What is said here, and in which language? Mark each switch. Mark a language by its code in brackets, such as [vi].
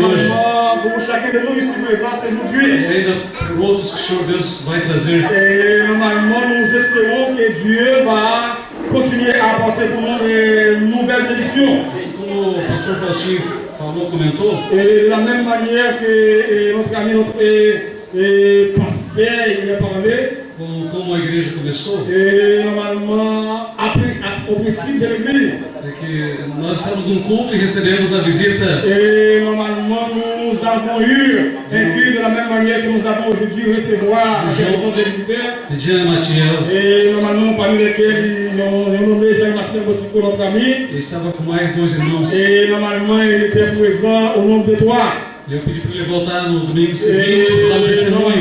[fr] normalement, pour chacun de nous ici présents aujourd'hui. [pt] E ainda por outros que o Senhor Deus vai trazer. [fr] Et normalement, nous espérons que Dieu va continuer à apporter pour nous de nouvelles bénédictions. [pt] Como o pastor Faustinho falou, comentou, [fr] Et de la même manière que notre ami, notre pasteur, il a parlé, [pt] como a igreja começou, [fr] et normalement, au principe de l'église, [pt] é que nós estamos num culto e recebemos a visita [fr] et normalement, nous avons eu un culte de la même manière que nous avons aujourd'hui recevoir la personne des visiteurs. [pt] de Diana Matiel. [fr] Et normalement, parmi lesquels ils ont nommé Jean-Marcel Bossico, notre ami. [pt] Ele estava com mais 2 irmãos. [fr] Et normalement, il était présent au nombre de 3. [pt] E eu pedi para ele voltar no domingo seguinte para dar um testemunho.